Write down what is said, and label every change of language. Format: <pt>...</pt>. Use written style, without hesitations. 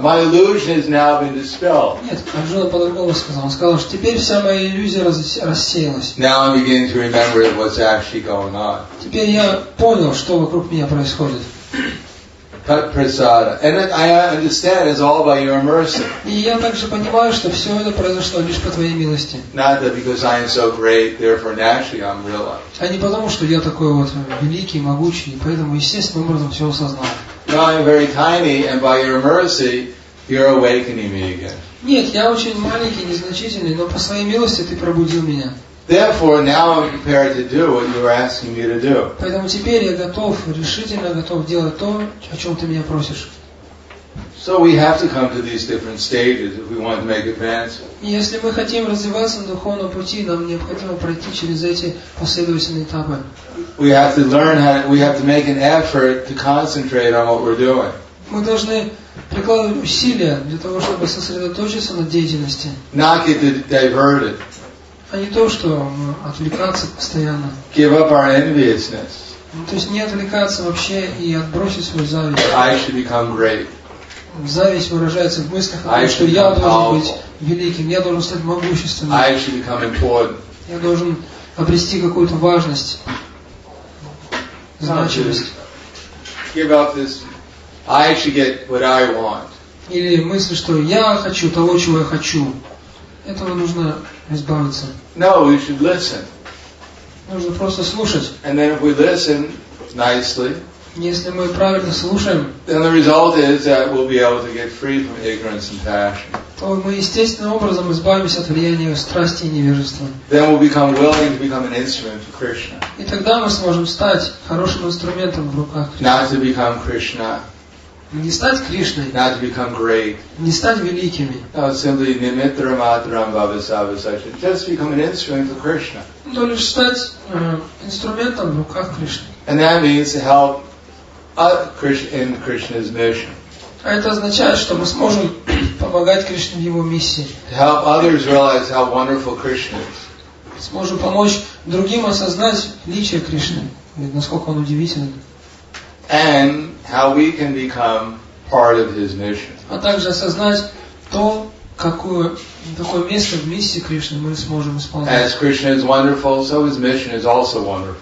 <en>My illusion has now been dispelled.</en> <ru>Нет, Арджуна по-другому сказал. Он сказал, что теперь вся моя иллюзия рассеялась.</ru> <en>Now I'm beginning to remember what's actually going on.</en> <ru>Теперь я понял, что вокруг меня происходит.</ru> <sa>prasada.</sa> <en>And I understand it's all by your mercy.</en> <ru>И я также понимаю, что все это произошло лишь по твоей милости.</ru> <en>Not that because I am so great, therefore naturally I'm realized.</en> <ru>А не потому, что я такой вот великий, могучий, и поэтому естественным образом все осознал.</ru> <en>No, I'm very tiny, and by your mercy, you're awakening me again.</en> <ru>Нет, я очень маленький, незначительный, но по своей милости ты пробудил меня.</ru> <en>Therefore, now I'm prepared to do what you are asking me to do.</en> <ru>Поэтому теперь я готов, решительно готов делать то, о чем ты меня просишь.</ru> <en>So we have to come to these different stages if we want to make advances.</en> <ru>И если мы хотим развиваться на духовном пути, нам необходимо пройти через эти последовательные этапы.</ru> <en>We have to learn we have to make an effort to concentrate on what we're doing.</en> <ru>Мы должны прикладывать усилия для того, чтобы сосредоточиться на деятельности.</ru> <en>Not get diverted.</en> <ru>А не то, что отвлекаться постоянно.</ru> <en>Give up our enviousness.</en> <ru>То есть не отвлекаться вообще и отбросить свою зависть.</ru> <en>I should become great.</en> <ru>Зависть выражается в мыслях о том, что я должен быть великим, я должен стать могущественным.</ru> <en>I should become important.</en> <ru>Я должен обрести какую-то важность, значимость.</ru> <en>Give up this. I should get what I want.</en> <ru>Или мысль, что я хочу того, чего я хочу. Этого нужно избавиться.</ru> <en>No, we should listen.</en> <ru>Нужно просто слушать.</ru> <en>And then if we listen nicely,</en> <ru>если мы правильно слушаем,</ru> <en>then the result is that we'll be able to get free from ignorance and passion.</en> <ru>То мы естественным образом избавимся от влияния страсти и невежества.</ru> <en>Then we'll become willing to become an instrument for Krishna.</en> <ru>И тогда мы сможем стать хорошим инструментом в руках Кришны.</ru> <en>Not to become Krishna.</en> <ru>Не стать Кришной.</ru> <en>Not to become great.</en> <ru>Не стать великими.</ru> <en>No, simply</en> <sa>nimitram matram bhavasavasachin.</sa> <en>Just become an instrument for Krishna.</en> <ru>Но лишь стать инструментом в руках Кришны.</ru> <en>And that means to help in Krishna's mission.</en> <ru>А это означает, что мы сможем помогать Кришне в его миссии.</ru> <en>To help others realize how wonderful Krishna is.</en> <ru>Сможем помочь другим осознать величие Кришны, насколько он удивителен.</ru> <en>And how we can become part of his mission.</en> <ru>А также осознать то, какое место в миссии Кришны мы сможем исполнять.</ru> <en>As Krishna is wonderful, so his mission is also wonderful.</en>